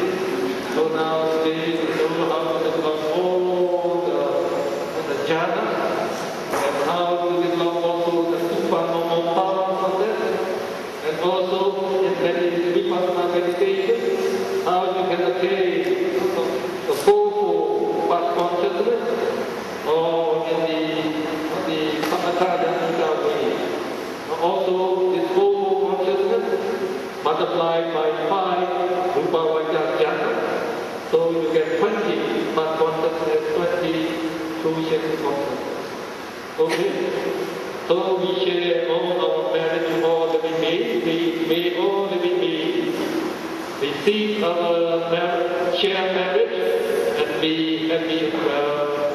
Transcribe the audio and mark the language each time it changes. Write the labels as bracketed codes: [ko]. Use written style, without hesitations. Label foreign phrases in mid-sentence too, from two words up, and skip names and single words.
[en] So now today we know how to develop all the jhana, and how to develop also the supernormal powers of that, and also in vipassana meditation, how you can attain the full past consciousness, or in the samatha way. Also, this full consciousness multiplied by 5 [pi] rupa vajja jhana, [en] so you get 20 past consciousness, 20 fruition consciousness. Okay? So we share all our marriage, all living beings. May all living beings receive our share marriage and be happy and well.